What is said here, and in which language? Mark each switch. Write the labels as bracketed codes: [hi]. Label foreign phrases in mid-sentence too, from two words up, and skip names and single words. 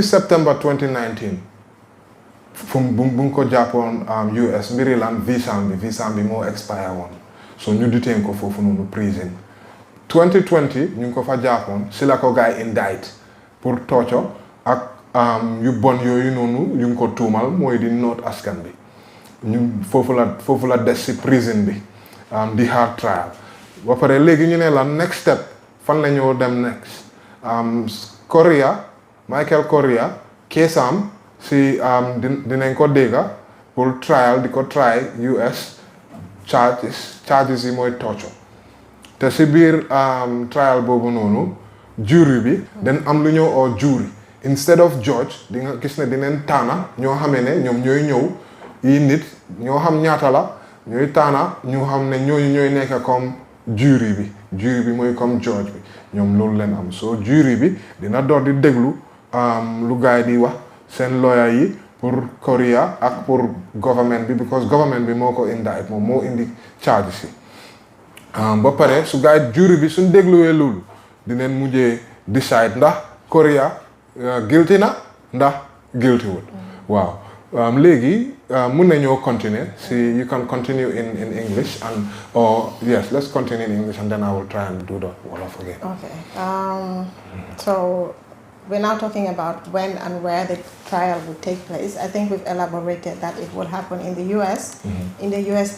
[wo] septembre 2019 fu bu mu ko jàppoon US mbiri lan visa bi moo expire woon so ñu detain ko foofu noonu prison 2020 ñu ngi ko fa jàppoon si la ko gaay indict pour torture ak yu bon yooyu noonu yu ngi ko tuumal mooy di noot askan bi ñu foofu la des si prison bi di [en] hard trial [wo] ba pare léegi ñu ne la [en] next step [wo] fan la ñoo dem next Michael Correa keesam si dinañ ko dégga pour trial di ko try US charges yi mooy torture te si biir trial boobu noonu jury bi dañ am lu ñëw oo [en] jury instead of judge [wo] di nga gis ne dinañ taana ñoo xamee ne ñoom ñooy ñëw yi nit ñoo xam ñaata la ñooy taana ñu xam ne ñooñu ñooy nekk comme jury bi mooy comme judge bi ñoom loolu leen am soo jury bi dina door di déglu lu gaay di wax seen lawyer yi pour Correa ak pour government bi because government bi moo ko indict moom moo indi charges yi ba pare su gaay jury bi suñ dégluwee loolu dinañ mujjee decide ndax Correa guilty na ndax guilty wul waaw léegi mun nañoo continuer si [en] you can continue in English and or yes let's continue in English and then I will try and do the Wolof again. Okay. So we're now talking about when and where the trial would take place. I think we've elaborated that it will happen in the U.S. In the U.S.